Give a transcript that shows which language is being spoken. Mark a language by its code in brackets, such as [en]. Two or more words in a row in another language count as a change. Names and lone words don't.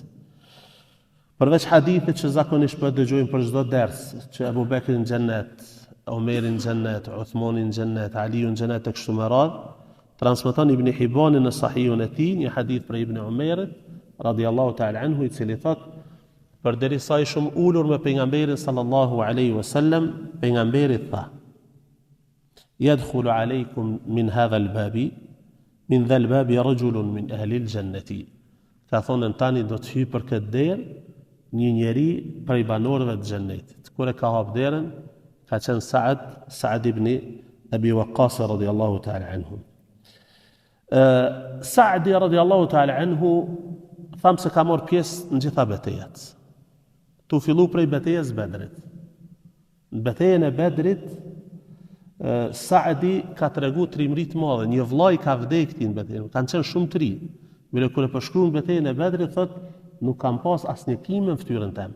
[sq] Përveç hadithit që zakonisht po dëgjojmë për çdo ders, që Abu Bekri në xhennet, Omerin në xhennet, Uthmani në xhennet, Aliu në xhennet e kështu me radhë, transmeton Ibn Hibani në Sahihun e tij një hadith për Ibn Umerit [ar] رضي الله تعالى عنه [sq] i cili thot përderisa i shumë ulur me pejgamberin [ar] صلى الله عليه وسلم, [sq] pejgamberi tha: [ar] "يدخل عليكم من هذا الباب من ذا الباب رجل من أهل الجنة." [sq] Ka thonë tani do të hyjë për këtë derë një njeri prej banorëve të xhennetit. Kur e ka hap derën, ka qenë Sa'd ibn Abi Waqqas [ar] رضي الله تعالى عنه. [sq] Sa'di [ar] رضي الله تعالى عنه [sq] thamë se ka marrë pjesë në gjitha betejat. Tu fillu prej betejës Bedrit. Në betejën e Bedrit, Sa'di ka tregu trimëri të madhe, një vllai ka vdekur në betejën, kanë qenë shumë të rinj. Mire kur e përshkruan betejën e Bedrit thot nuk kam pas asnjë kimë në fytyrën time.